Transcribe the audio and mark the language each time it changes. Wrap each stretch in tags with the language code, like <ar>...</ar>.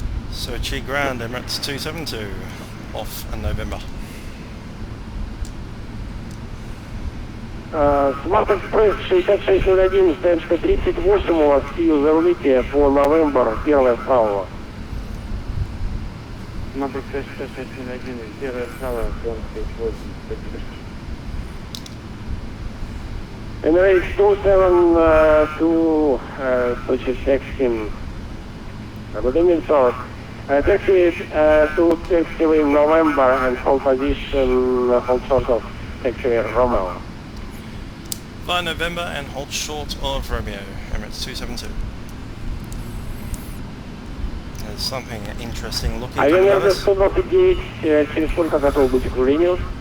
<en>Sochi ground, Emirates 272. Off in November.</en> <ru>Smart Express 6601, ставочка 38 у вас, сил зарулите по Новембр, первая справа. Smart Express 6601, первая справа, 38.</ru> <en>Emirates 272, Sochi Xtreme. Good evening, sir. Taxi to taxiway November and hold position, hold short of taxiway Romeo. Fly November and hold short of Romeo, Emirates 272. There's something interesting looking coming at us.</en> <ru>129, через сколько готов быть к кружению?</ru>